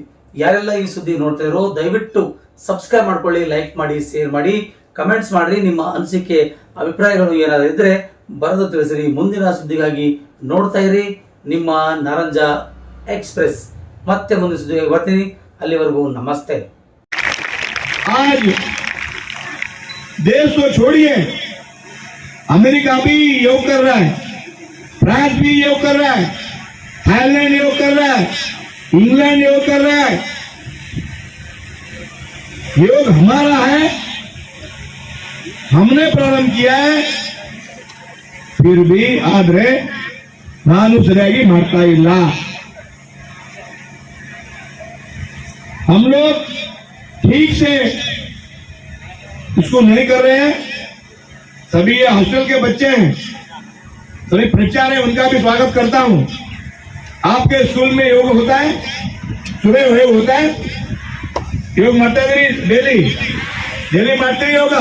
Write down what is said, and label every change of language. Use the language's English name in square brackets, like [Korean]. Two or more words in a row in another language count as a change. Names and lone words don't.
[Kannada] ಯಾರೆಲ್ಲ ಈ ಸುದ್ದಿ ನೋಡ್ತಾ ಇರೋ ದಯವಿಟ್ಟು ಸಬ್ಸ್ಕ್ರೈಬ್ ಮಾಡ್ಕೊಳ್ಳಿ, ಲೈಕ್ ಮಾಡಿ, ಶೇರ್ ಮಾಡಿ, ಕಮೆಂಟ್ಸ್ ಮಾಡ್ರಿ. ನಿಮ್ಮ ಅನಿಸಿಕೆ ಅಭಿಪ್ರಾಯಗಳು ಏನಾದರೂ ಇದ್ರೆ ಬರೆದು ತಿಳಿಸಿರಿ. ಮುಂದಿನ ಸುದ್ದಿಗಾಗಿ ನೋಡ್ತಾ ಇರಿ ನಿಮ್ಮ ನಾರಂಜ एक्सप्रेस। ಮತ್ತೆ ಮುಂದಿನ ಸುದ್ದಿಗೆ ಬರ್ತೀನಿ. ಅಲ್ಲಿವರೆಗೂ ನಮಸ್ತೆ। [Hindi] आज देश को छोड़िए, अमेरिका भी योग कर रहा है, फ्रांस भी योग कर रहा है, थाईलैंड योग कर रहा है, इंग्लैंड योग कर रहा है। योग हमारा है, हमने प्रारंभ किया है। फिर भी [Kannada] आದ್ರೆ ನಾನು ಸರಿಯಾಗಿ ಮಾಡ್ತಾ ಇಲ್ಲ। [Hindi] हम लोग ठीक से इसको नहीं कर रहे हैं। सभी ये हॉस्टल के बच्चे हैं, सभी प्रचार है, उनका भी स्वागत करता हूं। आपके स्कूल में योग होता है, सुबह योग होता है, योग मारते डेली मारते योगा।